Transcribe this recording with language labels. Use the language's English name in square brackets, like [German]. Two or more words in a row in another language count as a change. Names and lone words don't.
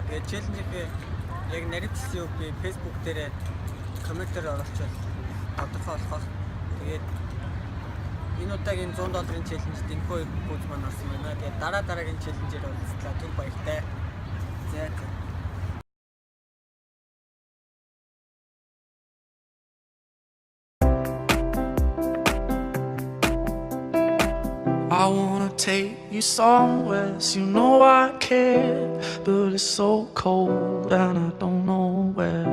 [Mongolian] Тэгээд челленжийнхээ яг нарийн би Facebook дээрээ комментээр оруулчихвал тодорхой болох. Тэгээд энэ удаагийн $100 челленжд энэхүү пүүз маань орсон байна. Тэгээд дараагийн челленжээр уулзлаа. Түр баяртай. За [English] I wanna take you somewhere, so you know I care, but it's so cold and I don't know where.